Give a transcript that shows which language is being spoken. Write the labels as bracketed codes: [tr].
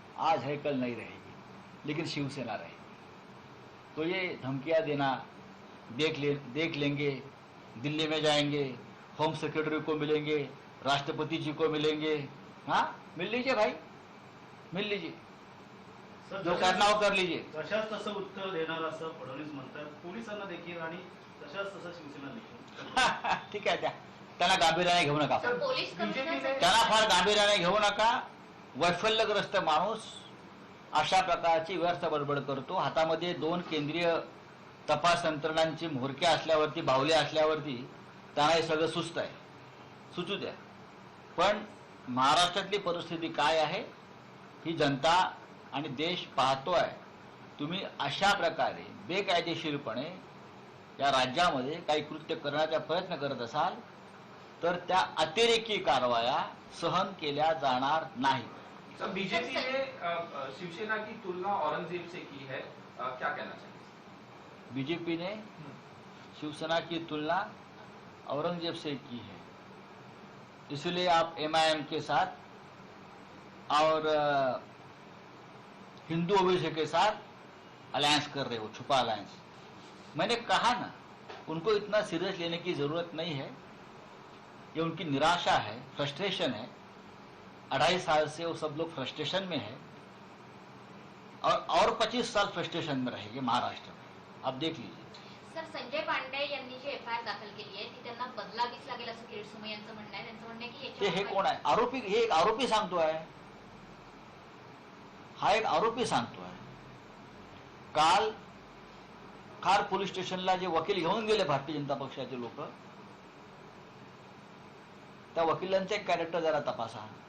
[hi] आज है कल नहीं रहेगी, लेकिन शिवसेना रहेगी. तो ये धमकियां देना, देख लेंगे, दिल्ली में जाएंगे, होम सेक्रेटरी को मिलेंगे, राष्ट्रपति जी को मिलेंगे, हाँ मिल लीजिए भाई, मिल लीजिए, जो करना हो कर लीजिए. [mr] तशाच तसं उत्तर देणार असं फडणवीस म्हणतात. पोलिसांना देखील आणि तशाच तसं शिवसेना देखील. ठीक आहे, त्यांना गांभीर्याने घेऊ नका, सर पोलीस कमिशनर त्यांना फार गांभीर्याने घेऊ नका. वैफल्यग्रस्त माणूस अशा प्रकारची व्यर्थ बडबड करतो. हातामध्ये 2 केंद्रीय तपास यंत्रणांची म्होरक्या असल्यावरती, बाहुल्या असल्यावरती त्यांना हे सगळं सुचत आहे. सुचू द्या. पण महाराष्ट्रातली परिस्थिती काय आहे ही जनता आणि देश पाहतोय. तुम्ही अशा प्रकारे बेकायदेशीरपणे या राज्यामध्ये काही कृत्य करण्याचा प्रयत्न करत असाल तर त्या अतिरेकी कारवाया सहन केल्या जाणार नाही. [hi] सर बीजेपी ने शिवसेना की तुलना औरंगजेब से की है, क्या कहना चाहिए? बीजेपी ने शिवसेना की तुलना औरंगजेब से की है, इसलिए आप एमआईएम के साथ और हिंदू ओबीसी के साथ अलायंस कर रहे हो, छुपा अलायंस। मैंने कहा ना, उनको इतना सीरियस लेने की जरूरत नहीं है, ये उनकी निराशा है, फ्रस्ट्रेशन है। 2.5 साल से वो सब लोग फ्रस्ट्रेशन में है और 25 साल फ्रस्ट्रेशन में रहेंगे महाराष्ट्र में, आप देख लीजिए। [mr] सर, संजय पांडे यांनी जी एफआयआर दाखल केली आहे ती त्यांना बदलावीच लागेल असं किरीट सोमय्या यांचं म्हणणं आहे. त्यांचं म्हणणं आहे की ते हे याच्यावर कोण आहे? आरोपी, हे एक आरोपी सांगतो आहे, हा एक आरोपी सांगतो आहे। काल खार पोलीस स्टेशनला जे वकील घेऊन गेले भारतीय जनता पक्षाचे लोक, त्या वकिलांचे कॅरेक्टर जरा तपासा।